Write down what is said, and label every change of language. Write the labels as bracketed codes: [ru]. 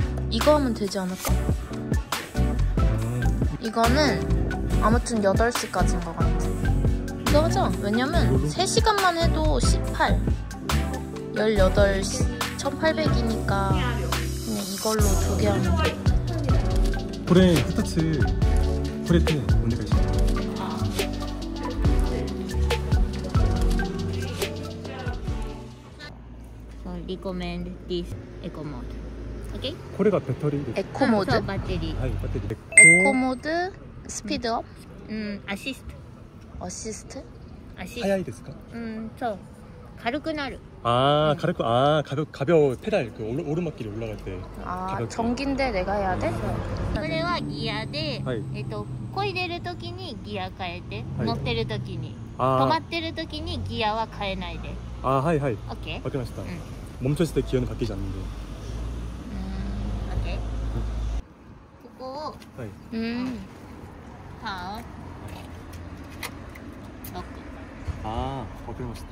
[ko] 이거 하면 되지 않을까? 이거는 아무튼 8시까지인 것 같아. 이거 하자. 왜냐면 3시간만 해도 18 18시 1800이니까 그냥 이걸로 2개 하면 돼. [ja] これ2つこれってお願いします [en] So recommend this eco mode. Okay? [ja] これがベッテリーです [ko] 에코 모드. [en] So battery. [ja] はいバッテリー [ko] 에코 모드 스피드업 [en] Assist. [ko] 어시스트. [en] Assist. [ja] 速いですかそう軽くなる [ko] 아 [ja] 軽く [ko] 가벼워 페달 그 오르막길에 올라갈 때 아 가볍게. 전기인데 내가 해야 돼? [ja] これはギアで、はい漕いでる時にギア変えて、はい乗ってる時に止 아, まってる時にギアは変えないで 아 하이 하이 [en] OK? [ko] 바뀌었다 멈췄을 때 기어는 바뀌지 않는데 [ja] OK? ここを 하이 ターンロック [ko] 아 바뀌었다